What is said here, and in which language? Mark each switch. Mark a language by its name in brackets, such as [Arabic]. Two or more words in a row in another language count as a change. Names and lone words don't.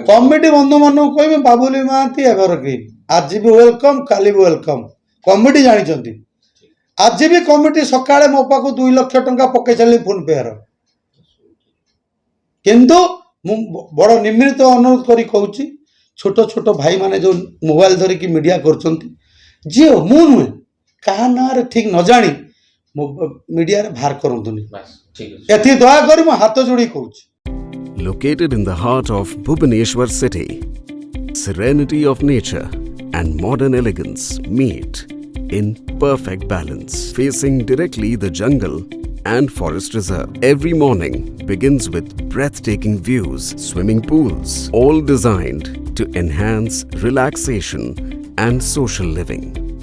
[Odia] କମିଟି ବନ୍ଧୁମାନଙ୍କୁ କହିବି ବାବୁଲି ମହାନ୍ତି [English] ever green [Odia] ଆଜି ବି ୱେଲକମ୍ କାଲି ବି ୱେଲକମ୍ କମିଟି ଜାଣିଛନ୍ତି ଆଜି ବି କମିଟି ସକାଳେ ମୋ ପାଖକୁ 2 ଲକ୍ଷ ଟଙ୍କା ପକେଇ ଚାଲିଲି ଫୋନ୍ ପେ'ର କିନ୍ତୁ ମୁଁ ବଡ଼ ନିମ୍ରିତ ଅନୁରୋଧ କରି କହୁଛି ଛୋଟ ଛୋଟ ଭାଇମାନେ ଯେଉଁ ମୋବାଇଲ ଧରିକି ମିଡ଼ିଆ କରୁଛନ୍ତି ଯିଏ ମୁଁ ନୁହେଁ କାହା ନାଁରେ ଠିକ୍ ନ ଜାଣି ମିଡ଼ିଆରେ ବାହାର କରନ୍ତୁନି ବାସ୍ ଠିକ୍ ଅଛି ଏଥି ଦୟାକରି ମୁଁ ହାତ ଯୋଡ଼ିକି କହୁଛି [English] Located in the heart of Bhubaneswar city, serenity of nature and modern elegance meet in perfect balance, facing directly the jungle and forest reserve. Every morning begins with breathtaking views, swimming pools, all designed to enhance relaxation and social living.